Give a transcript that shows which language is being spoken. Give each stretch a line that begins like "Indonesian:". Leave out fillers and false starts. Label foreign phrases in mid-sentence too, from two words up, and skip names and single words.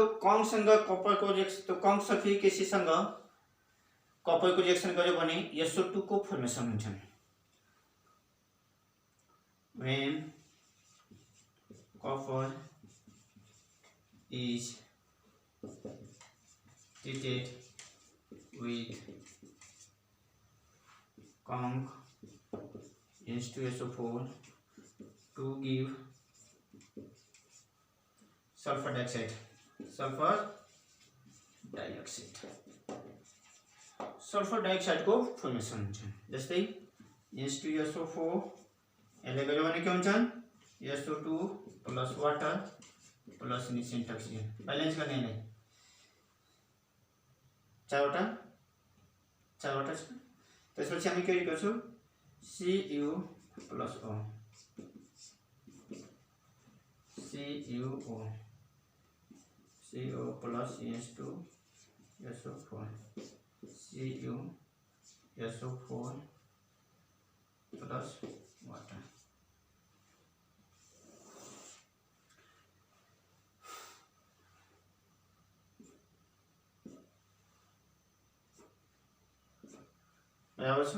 Nepali: conc सँग कपर को रिएक्सन तो conc
English: sulfuric acid
Nepali: सँग कपर को रिएक्सन गर्यो भने SO2 को फर्मेसन हुन्छ।
English: When copper is treated with conc H2SO4 to give sulfur dioxide
Nepali: को फर्मेसन हुन्छ। जस्तै H2SO4 यसले गर्यो भने के हुन्छ
English: SO2 plus water plus initial oxygen
Nepali: बैलेंस गर्ने यसलाई 4 वटा छ। त्यसपछि हामी के गर्छौं
English: Cu plus O CO plus H2SO4 CuSO4 plus water
Nepali: बराबर छ।